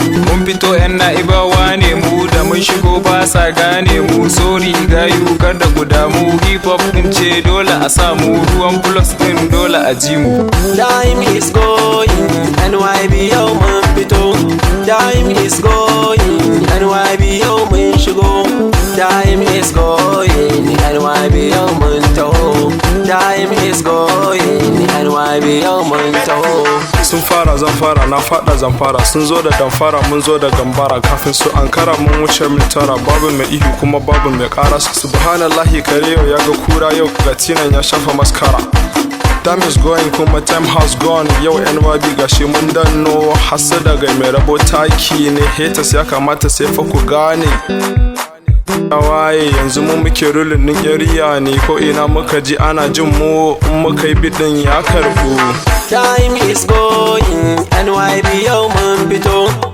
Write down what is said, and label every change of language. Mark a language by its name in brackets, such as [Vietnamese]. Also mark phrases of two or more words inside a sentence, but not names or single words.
[Hausa] Mun fito yan na'ibawa ne mu, da mun shigo ba sa gane mu. Sorry gayu, kada ku damu, hip hop ɗin ce dole a samu. Ruwan plus ɗin dole a ji mu. [English] Daimi is going, [Hausa] N Y B yau mun fito. [English] Time is going, [Hausa] N Y B yau mun shigo. [English] Time is going, [Hausa] N Y B yau mun taho. [English] Time is going, [Hausa] N Y B yau mun taho. Sun fara zan fara, na faɗa zan fara. Sun zo da damfara, mun zo da gambara. Kafin su ankara mun wuce mil tara. Babu mai ihu kuma babu mai ƙara. Subhanallahi kare yau ya ga kura yau. Ga tinan ya shafa maskara. [English] Time is going, kuma time has gone. [Hausa] Yau N Y B gashi mun danno. Hassada ga mai rabo taki ne. Haters ya kamata sai fa ku gane. Waye yanzu mu muke ruling din area ne. Ko ina muka ji ana jin mu. In muka yi beat din ya karbu. [English] Time is going, [Hausa] N Y B yau mun fito.